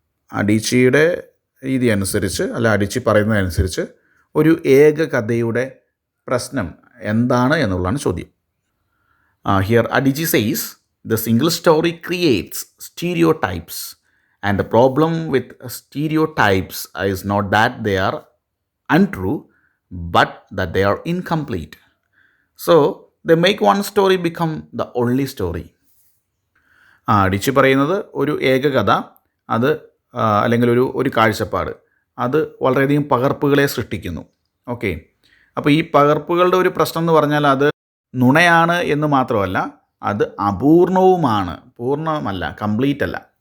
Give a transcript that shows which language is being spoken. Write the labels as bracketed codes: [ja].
[ml] അഡീച്ചിയുടെ രീതി അനുസരിച്ച്, അല്ല അഡീച്ചി പറയുന്നതനുസരിച്ച് ഒരു ഏക കഥയുടെ പ്രശ്നം എന്താണ് എന്നുള്ളതാണ് ചോദ്യം. [en] Here Adichie says, the single story creates stereotypes, and the problem with stereotypes is not that they are untrue, but that they are incomplete. So, they make one story become the only story. [ml] അഡിച്ചി പറയുന്നത് ഒരു ഏക കഥ, അത് അല്ലെങ്കിൽ ഒരു കാഴ്ചപ്പാട്, അത് വളരെയധികം പകർപ്പുകളെ സൃഷ്ടിക്കുന്നു. ഓക്കെ, അപ്പോൾ ഈ പകർപ്പുകളുടെ ഒരു പ്രശ്നം എന്ന് പറഞ്ഞാൽ അത് നുണയാണ് എന്ന് മാത്രമല്ല, അത് അപൂർണവുമാണ്, പൂർണ്ണമല്ല, കംപ്ലീറ്റ് അല്ല.